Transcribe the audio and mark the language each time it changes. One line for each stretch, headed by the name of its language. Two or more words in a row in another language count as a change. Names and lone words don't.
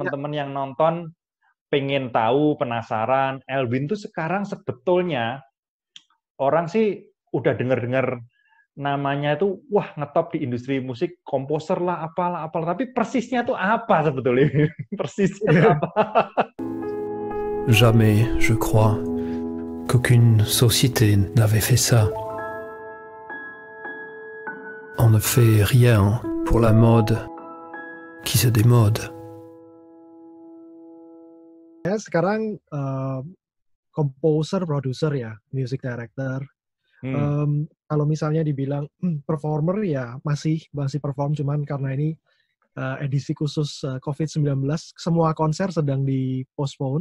Indonesian: teman-teman yang nonton pengen tahu, penasaran. Elwin tuh sekarang sebetulnya orang sih udah dengar-dengar namanya itu, wah ngetop di industri musik, komposer lah, apalah. Tapi persisnya tuh apa sebetulnya? Persisnya tuh apa?
French: Jamais, je crois, qu'aucune société n'avait fait ça. On ne fait rien pour la mode qui se démode.
Indonesian: saya sekarang
English: composer, producer
Indonesian: ya,
English: music director.
Indonesian: Kalau misalnya dibilang performer ya masih perform, cuman karena ini edisi khusus COVID-19, semua konser sedang di-postpone.